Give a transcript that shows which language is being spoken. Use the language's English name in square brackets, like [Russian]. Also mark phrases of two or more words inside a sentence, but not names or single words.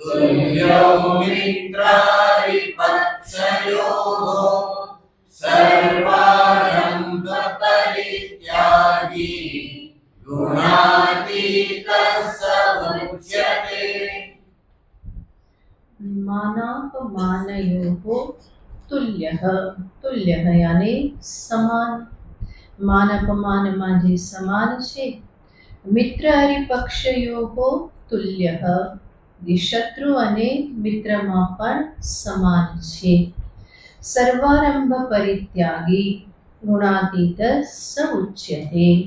[Sanskrit] तुल्यो मित्रारिपक्षयोः सर्वारम्भ परित्यागी गुणातीतः स उच्यते। मानापमानयोः तुल्यः तुल्यः [Gujarati] यानी સમાન માનાપમાનમાં જે સમાન છે [Sanskrit] મિત્ર હરિપક્ષયોઃ તુલ્યઃ [Gujarati] જે શત્રુ અને મિત્રમાં પણ સમાન છે [Sanskrit] સર્વારંભ પરિત્યાગી ગુણાતીત સ ઉચ્યતે